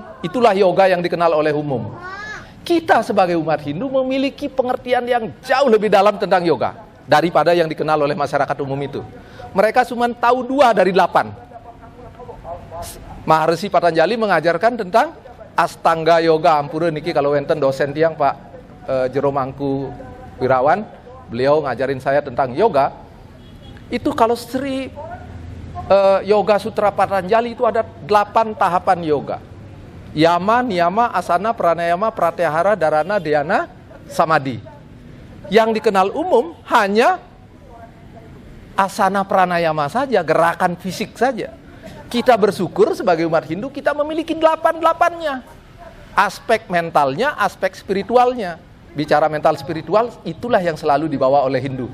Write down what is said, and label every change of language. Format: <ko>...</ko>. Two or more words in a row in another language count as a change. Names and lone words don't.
<id>Itulah yoga yang dikenal oleh umum. Kita sebagai umat Hindu memiliki pengertian yang jauh lebih dalam tentang yoga daripada yang dikenal oleh masyarakat umum itu. Mereka cuma tahu 2 dari 8. Maharsi Patanjali mengajarkan tentang Astanga Yoga.</id> <ban>Ampura niki kalau wenten dosen tiang Pak Jero Mangku Wirawan,</ban> <id>beliau ngajarin saya tentang yoga. Itu kalau Sri Yoga Sutra Patanjali itu ada 8 tahapan yoga.</id> <sa>Yama, niyama, asana, pranayama, pratyahara, dharana, dhyana, samadhi.</sa> <id>Yang dikenal umum hanya asana pranayama saja, gerakan fisik saja. Kita bersyukur sebagai umat Hindu kita memiliki 8-8-nya. Aspek mentalnya, aspek spiritualnya. Bicara mental spiritual, itulah yang selalu dibawa oleh Hindu.</id>